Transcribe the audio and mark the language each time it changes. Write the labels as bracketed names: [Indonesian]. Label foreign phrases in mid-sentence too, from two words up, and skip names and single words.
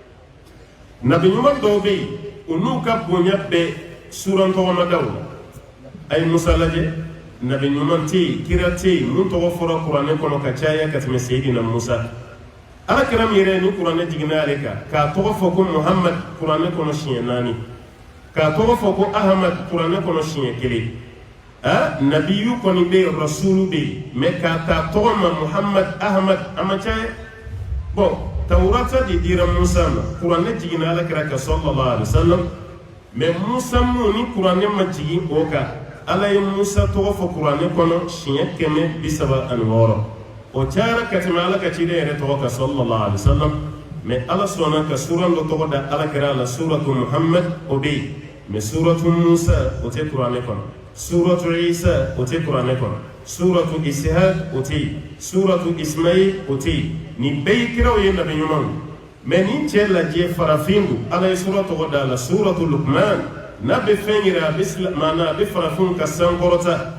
[Bambara] nabi ɲuman dɔw bɛ yen u n'u ka bonya bɛɛ suran tɔgɔmadaw la a ye musa lajɛ nabi ɲuman tɛ yen kira tɛ yen mun tɔgɔ fɔra kuranɛ kɔnɔ ka caya ka tɛmɛ seyidina musa ala kira min yɛrɛ ni kuranɛ jiginna ale kan k'a tɔgɔ fɔ ko muhamad kuranɛ kɔnɔ siɲɛ 4 k'a tɔgɔ fɔ ko ahamad kuranɛ kɔnɔ siɲɛ 1 nabiyu kɔni bɛ yen rasulu bɛ yen mɛ k'a ta tɔgɔ ma muhamad ahamad a ma caya bon tawurata de dira musa ma kuranɛ jiginna ala kira kan [Arabic] صلى الله عليه وسلم [Bambara] mɛ musa mun ni kuranɛ ma jigin o kan ala ye musa tɔgɔ fɔ kuranɛ kɔnɔ siɲɛ 136 o cayara ka tɛmɛ ala ka ciden yɛrɛ tɔgɔ kan [Arabic] صلى الله عليه وسلم [Bambara] mɛ ala sɔnna ka suran dɔ tɔgɔ da ala kira la suratu muhammad o bɛ yen mɛ suratu musa o tɛ kuranɛ kɔnɔ suratu isa o tɛ kuranɛ kɔnɔ suratu ishaq o tɛ yen suratu ismail o tɛ yen nin bɛɛ ye kiraw ye nabi ɲumanw mɛ nin cɛ lajɛ farafin don ala ye sura tɔgɔ da la suratu lukman n'a bɛ fɛn yira a bɛ maana a bɛ farafinw ka sankɔrɔta